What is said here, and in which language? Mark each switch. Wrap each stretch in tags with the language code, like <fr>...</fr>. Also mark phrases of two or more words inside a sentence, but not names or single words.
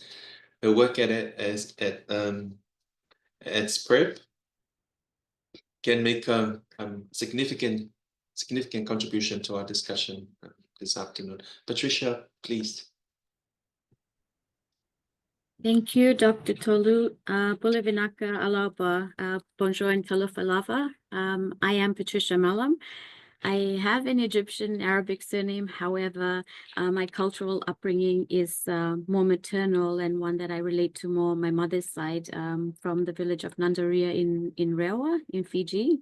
<en>Her work at SPREP can make a significant contribution to our discussion this afternoon. Patricia, please. Thank you, Dr. Tolu.</en> <fj>Bulavinaka Alaba,</fj> <en>bonjour and kalufalava. I am Patricia Malam. I have an Egyptian Arabic surname. However, my cultural upbringing is more maternal, and one that I relate to more on my mother's side, from the village of Nandaria in Rewa in Fiji.</en>